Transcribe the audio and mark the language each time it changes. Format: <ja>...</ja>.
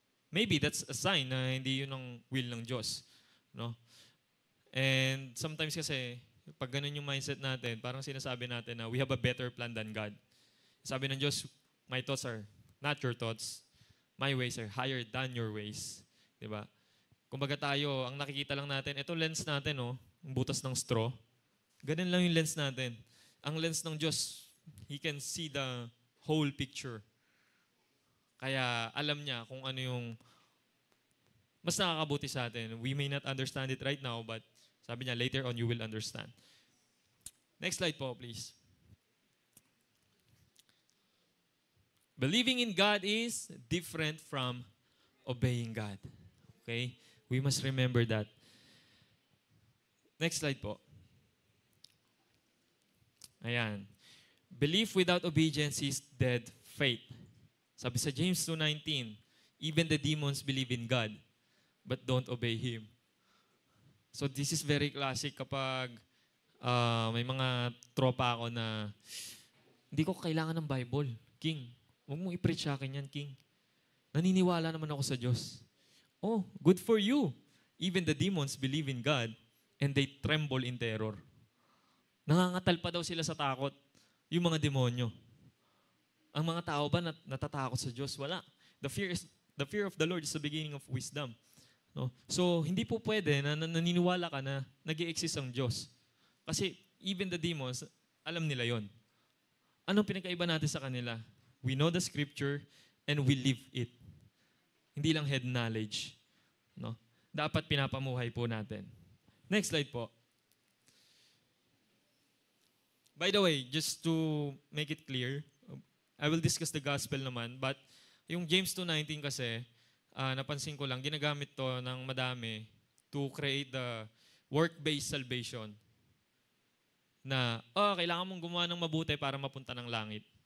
<tl>Maybe that's a sign na hindi yun ang will ng Diyos. No? And sometimes kasi, pag ganun yung mindset natin, parang sinasabi natin na</tl> <en>we have a better plan than God. Sabi ng Diyos, my thoughts are not your thoughts. My ways are higher than your ways.</en> <tl>Diba? Kumbaga tayo, ang nakikita lang natin, ito lens natin, oh, ang butas ng straw. Ganun lang yung lens natin. Ang lens ng Diyos,</tl> <en>He can see the whole picture.</en> <tl>Kaya alam niya kung ano yung mas nakakabuti sa atin.</tl> <en>We may not understand it right now, but</en> <tl>sabi niya,</tl> <en>later on you will understand. Next slide po, please. Believing in God is different from obeying God. Okay? We must remember that. Next slide po. Ayan. Belief without obedience is dead faith. Sabi sa James 2:19, even the demons believe in God, but don't obey Him.</en> <tl>So this is very classic kapag may mga tropa ako na hindi ko kailangan ng Bible. King, huwag mong i-preach sa akin yan, King. Naniniwala naman ako sa Diyos.</tl> <en>Oh, good for you. Even the demons believe in God and they tremble in terror.</en> <tl>Nangangatal pa daw sila sa takot, yung mga demonyo. Ang mga tao ba natatakot sa Diyos? Wala.</tl> <en>The fear of the Lord is the beginning of wisdom. No?</en> <tl>So, hindi po pwede na naniniwala ka na nag-i-exist ang Diyos. Kasi even the demons, alam nila yon. Anong pinagkaiba natin sa kanila?</tl> <en>We know the scripture and we live it.</en> <tl>Hindi lang head knowledge. No? Dapat pinapamuhay po natin. Next slide po.</tl> <en>By the way, just to make it clear, I will discuss the gospel naman, but yung James 2:19 kasi, napansin ko lang, ginagamit to ng madami to create the work-based salvation.</en> <tl>Na, kailangan mong gumawa ng mabuti para mapunta ng langit.</tl>